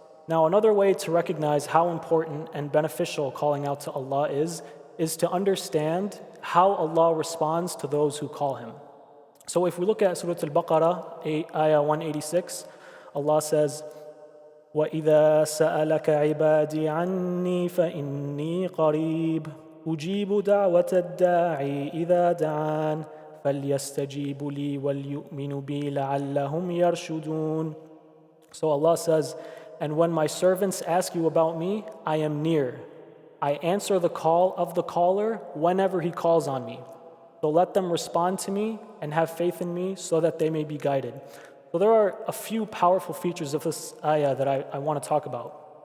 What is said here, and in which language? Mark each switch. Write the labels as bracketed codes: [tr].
[en] Now, another way to recognize how important and beneficial calling out to Allah is to understand how Allah responds to those who call Him. So if we look at Surah Al-Baqarah, ayah 186, Allah says, [ar] وَإِذَا سَأَلَكَ عِبَادِي عَنِّي فَإِنِّي قَرِيبٌ أُجِيبُ دَعْوَةَ الدَّاعِ إِذَا دَعَانِ فَلْيَسْتَجِيبُوا لِي وَلْيُؤْمِنُوا بِي لَعَلَّهُمْ يَرْشُدُونَ. [en] So Allah says, and when my servants ask you about me, I am near. I answer the call of the caller whenever he calls on me. So let them respond to me and have faith in me so that they may be guided. So there are a few powerful features of this ayah that I want to talk about.